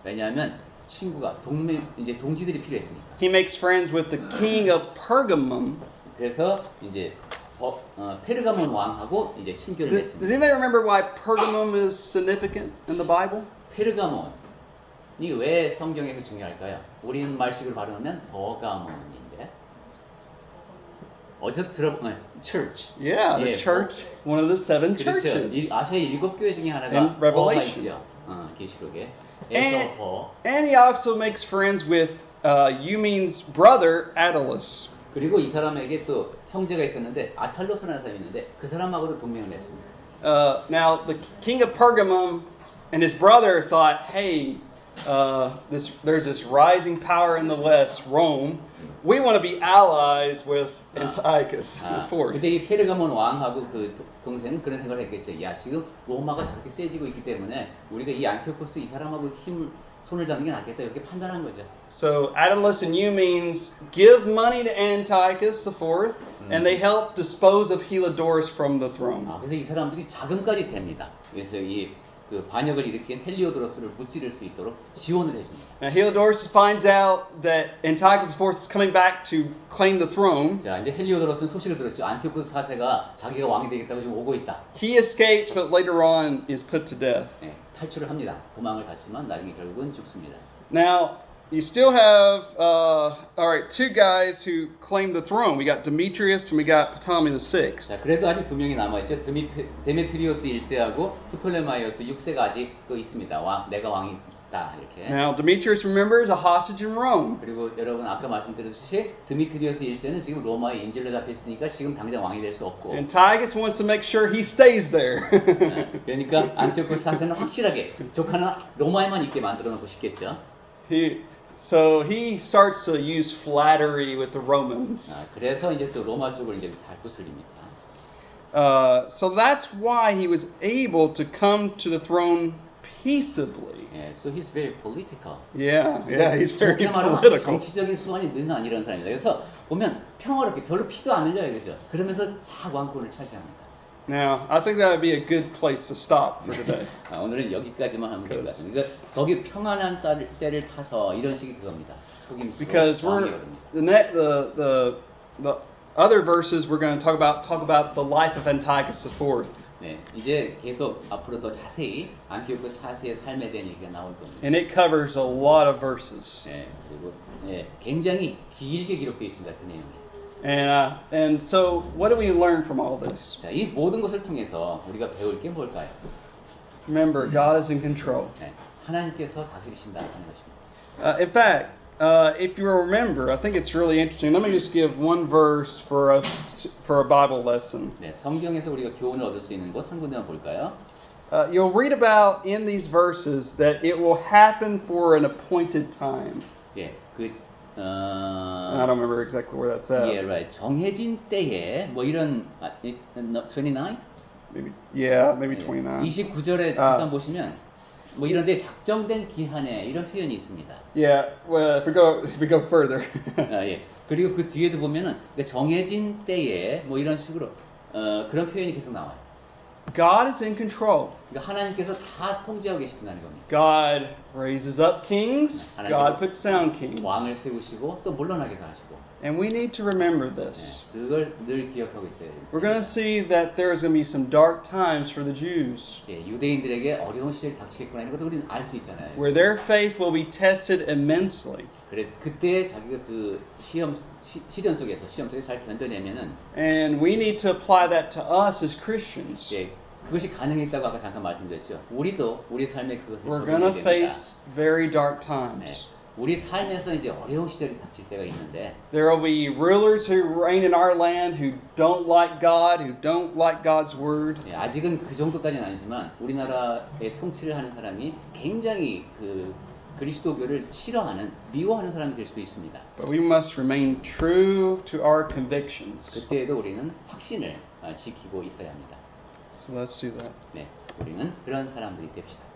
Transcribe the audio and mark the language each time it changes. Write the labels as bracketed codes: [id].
[ko] 왜냐하면 친구가 이제 동지들이 필요했으니까. [en] He makes friends with the king of Pergamum. [ko] 그래서 이제 페르가몬 왕하고 이제 친교를 [en] Does [ko] 했습니다. [en] anybody remember why Pergamum is significant in the Bible? [ko] 페르가몬이 왜 성경에서 중요할까요? 우리는 말식을 발음하면 버가몬인데 어디서 church. [en] Yeah, the [ko] 예, [en] church, one of the seven [ko] 그렇죠. [en] churches. [ko] 아시아의 7교회 중에 하나가 [en] In [ko] 버가 [en] Revelation. [ko] 있죠. 계시록에. [en] And, [ko] 버. [en] and he also makes friends with Eumene's brother Attalus. [ko] 그리고 이 사람에게 또 형제가 있었는데 아탈로스라는 사람이 있는데 그 사람하고도 동맹을 했습니다. [en] Now, the king of Pergamum and his brother thought, hey, there's this rising power in the west, Rome. We want to be allies with Antiochus IV. [ko] 근데 이 페르가몬 왕하고 그 동생은 그런 생각을 했겠죠. 야, 지금 로마가 저렇게 세지고 있기 때문에 우리가 이 안티오코스 이 사람하고 손을 잡는 게 낫겠다 이렇게 판단한 거죠. [en] So Attalus and Eumenes give money to Antiochus IV, and they help dispose of Heliodorus from the throne. [ko] 그래서 이 사람들이 자금까지 됩니다. 그래서 그 반역을 일으킨 헬리오도로스를 무찌를 수 있도록 지원을 해줍니다. [en] Now Heliodorus finds out that Antiochus IV is coming back to claim the throne. [ko] 자, 이제 헬리오도로스는 소식을 들었죠. 안티오코스 4세가 자기가 왕이 되겠다고 지금 오고 있다. [en] He escapes, but later on is put to death. [ko] 네, 탈출을 합니다. 도망을 갔지만 나중에 결국은 죽습니다. [en] Now, you still have, two guys who claim the throne. We got Demetrius and we got Ptolemy VI. [ko] 자, 그래도 아직 2명이 남아있죠. 데메트리오스 1세하고 프톨레마이오스 6세가 아직 또 있습니다. 내가 왕이다 이렇게. [en] Now, Demetrius, remember, is a hostage in Rome. [ko] 그리고 여러분 아까 말씀드렸듯이 드미트리오스 1세는 지금 로마의 인질로 잡혔으니까 지금 당장 왕이 될 수 없고. [en] Antiochus wants to make sure he stays there. [ko] 그러니까 안티오코스 4세는 확실하게 조카는 로마에만 있게 만들어 놓고 싶겠죠. [en] So he starts to use flattery with the Romans. [ko] 그래서 이제 또 로마 쪽을 이제 잘 구슬립니다. [en] So that's why he was able to come to the throne peaceably. So he's very political. Yeah, he's very [ko] 좋게 말하면 [en] political. [ko] 정치적인 수완이 능한 이런 사람입니다. 그래서 보면 평화롭게 별로 피도 안 흘려요, 그죠? 그러면서 다 왕권을 차지합니다. [en] Now, I think that would be a good place to stop for today. [ko] 오늘은 여기까지만 하면 될 것 같습니다. 그러니까 거기 평안한 때를 타서 이런 식의 그겁니다. 속임수로 [en] Because [ko] 왕이 [en] the other verses we're going to talk about the life of Antiochus IV. [ko] 네, 이제 계속 앞으로 더 자세히 안티오코스 4세의 삶에 대한 얘기가 나올 겁니다. [en] And it covers a lot of verses. [ko] 네, 그리고 굉장히 길게 기록되어 있습니다. 그 내용이. [en] And so what do we learn from all this? [ko] 자, 이 모든 것을 통해서 우리가 배울 게 뭘까요? [en] Remember, God is in control. [ko] 네, 하나님께서 다스리신다 하는 것입니다. [en] In fact, if you remember, I think it's really interesting. Let me just give one verse for us for a Bible lesson. [ko] 네, 성경에서 우리가 교훈을 얻을 수 있는 곳 한 군데만 볼까요? [en] You'll read about in these verses that it will happen for an appointed time. [ko] 예, [en] I don't remember exactly where that's at. Yeah, right. [ko] 정해진 때에 뭐 이런 29? [en] Maybe 29. [ko] 29절에 잠깐 보시면 뭐 이런 데 작정된 기한에 이런 표현이 있습니다. [en] Yeah, well, if we go further. [ko] 예. 그리고 그 뒤에도 보면은 정해진 때에 뭐 이런 식으로 그런 표현이 계속 나와요. [en] God is in control. [ko] 그러니까 하나님께서 다 통제하고 계신다는 겁니다. [en] God raises up kings. God puts down kings. [ko] 왕을 세우시고 또 물러나게도 하시고. [en] And we need to remember this. [ko] 네, 그걸 늘 기억하고 있어야 됩니다. [en] We're going to see that there's going to be some dark times for the Jews. [ko] 예, 유대인들에게 어려운 시절이 닥치겠구나 이런 것도 우리는 알 수 있잖아요. [en] Where their faith will be tested immensely. [ko] 그래 그때 자기가 그 시험 속에서 잘 견뎌내면은. [en] And we need to apply that to us as Christians. [ko] 예, 그것이 가능했다고 아까 잠깐 말씀드렸죠. 우리도 우리 삶에 그것을 [en] We're [ko] 적용해야 [en] going to [ko] 됩니다. [en] face very dark [ko] 네, [en] times. [ko] 우리 삶에서 이제 어려운 시절이 닥칠 때가 있는데 [en] There will be rulers who reign in our land who don't like God, who don't like God's word. [ko] 예, 아직은 그 정도까지는 아니지만 우리나라의 통치를 하는 사람이 굉장히 그 그리스도교를 싫어하는 미워하는 사람이 될 수도 있습니다. [en] But we must remain true to our convictions. [ko] 그때에도 우리는 확신을 지키고 있어야 합니다. [en] So let's do that. [ko] 네, 우리는 그런 사람들이 됩시다.